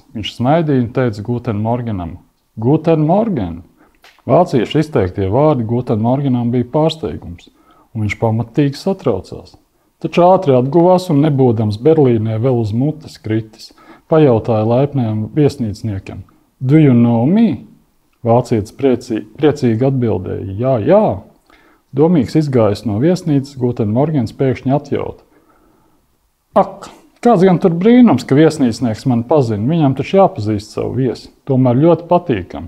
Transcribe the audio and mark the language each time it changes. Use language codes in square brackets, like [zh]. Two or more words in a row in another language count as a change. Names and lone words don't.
[lv] Viņš smaidīja un teica [de] Guten Morgenam. Guten Morgen! [lv] Vāciešu izteiktie vārdi [de] Guten Morgenam [lv] bija pārsteigums, un viņš pamatīgi satraucās. Taču ātri atguvās un nebūdams Berlīnē vēl uz mutes kritis, pajautāja laipnajam viesnīcniekam. [en] Do you know me? [lv] Vācietis priecīgi atbildēja, jā. Domīgs izgājis no viesnīcas, Guten Morgens pēkšņi atjauta. Ak, kāds gan tur brīnums, ka viesnīcnieks man pazina, viņam taču jāpazīst savu viesi, tomēr ļoti patīkami.